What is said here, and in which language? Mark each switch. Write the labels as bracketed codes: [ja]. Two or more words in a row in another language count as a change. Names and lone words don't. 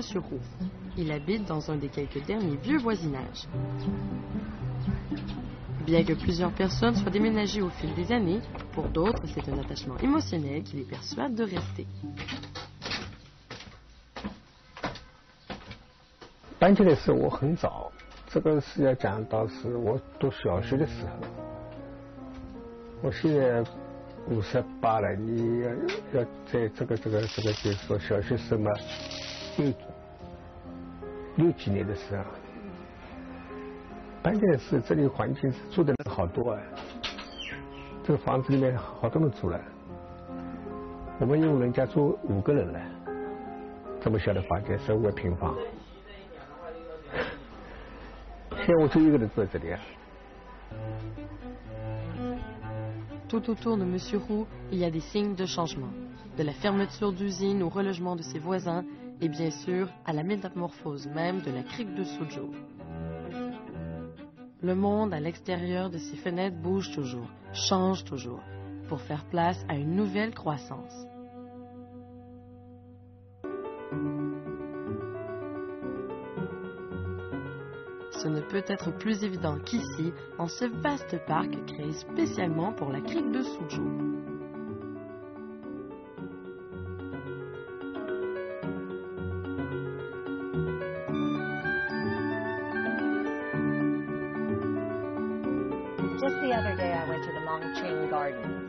[fr] Roux. Il habite dans un des quelques derniers vieux voisinages. Bien que plusieurs personnes soient déménagées au fil des années, pour d'autres, c'est un attachement émotionnel qui les persuade de rester. [zh] 搬进来的时候我很早，这个是要讲到是我读小学的时候。我现在58了，你要在这个就是说小学生嘛，6几年的时候，搬进来是这里环境是住的人好多啊，这个房子里面好多人住了，我们用人家住5个人了，这么小的房间15个平方。 [fr] Tout autour de M. Roux, il y a des signes de changement, de la fermeture d'usines au relogement de ses voisins et bien sûr à la métamorphose même de la crique de Suzhou. Le monde à l'extérieur de ses fenêtres bouge toujours, change toujours, pour faire place à une nouvelle croissance. Ce ne peut être plus évident qu'ici, en ce vaste parc créé spécialement pour la crique de Suzhou. [en] Just the other day I went to the Mongqing Gardens.